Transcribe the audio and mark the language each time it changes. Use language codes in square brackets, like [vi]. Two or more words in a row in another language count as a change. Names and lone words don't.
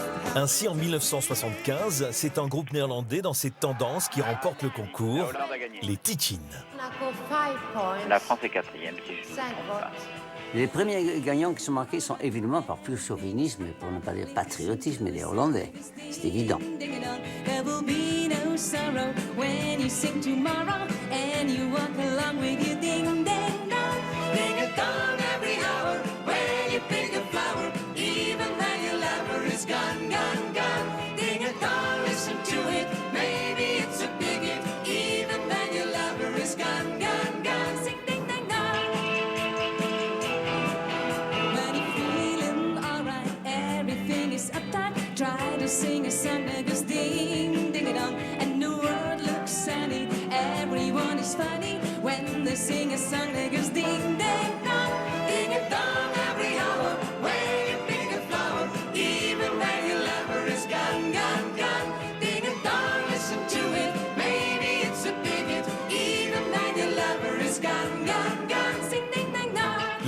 [fr] Ainsi, en 1975, c'est un groupe néerlandais dans cette tendance qui remporte le concours, les Tichin. La France est quatrième, si je ne me trompe pas. Les premiers gagnants qui sont marqués sont évidemment par pur chauvinisme, pour ne pas dire patriotisme, les Hollandais. C'est évident. [en] There will be no sorrow when you sing tomorrow and you walk along with your ding ding dong. Ding a dong every hour when you pick a flower, even when your lover is gone, gone, gone. Ding a dong, listen to it, maybe it's a big hit, even when your lover is gone, gone, gone. Sing ding ding dong. When you're feeling alright, everything is uptight. Try to sing a song that goes ding, ding dong, and the world looks sunny. Everyone is funny when they sing a song that goes ding, ding dong, ding dong every hour. When you pick a flower, even when your lover is gone, gone, gone. Ding dong, listen to it, maybe it's a big hit, even when your lover is gone, gone, gone. Sing ding ding dong.